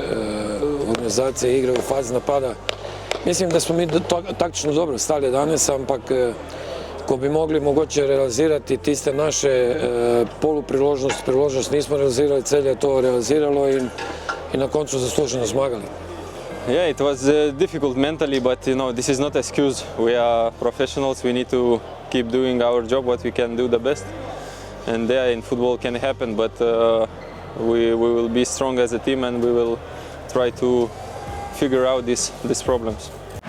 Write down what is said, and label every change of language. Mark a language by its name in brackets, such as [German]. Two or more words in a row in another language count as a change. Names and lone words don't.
[Slovenian] organizacije igre u fazi napada. Mislim da smo mi taktično dobro stali danes, ampak ko bi mogli mogoče realizirati tiste naše priložnost nismo realizirali, Celje je to realiziralo i na koncu zasluženo zmagali. [English] Yeah, it was difficult mentally, but this is not an excuse. We are professionals. We need to keep doing our job, what we can do the best. And there in football can happen, but we will be strong as a team and we will try to figure out these problems.